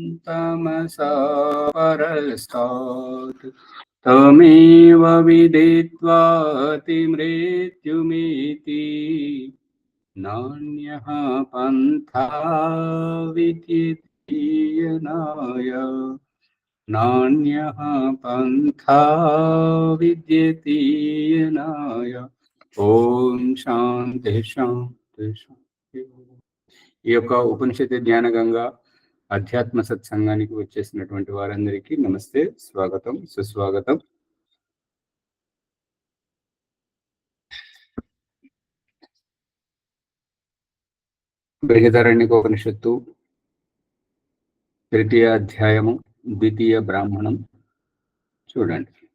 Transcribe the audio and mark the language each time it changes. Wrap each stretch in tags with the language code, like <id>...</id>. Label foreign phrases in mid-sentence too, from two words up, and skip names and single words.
<sa>तमसा परस्तात् तमेव विदित्वाति मृत्युमिति नान्यः पन्था विद्येतीयनाय नान्यः पन्था विद्येतीयनाय ఓం శాంతి శాంతి శాంతి.</sa> <te>ఈ యొక్క ఉపనిషత్తు జ్ఞాన గంగా అధ్యాత్మ సత్సంగానికి వచ్చేసినటువంటి వారందరికీ నమస్తే, స్వాగతం, సుస్వాగతం. బృహదారణ్యక ఉపనిషత్తు 3వ అధ్యాయము 2వ బ్రాహ్మణం చూడండి.</te>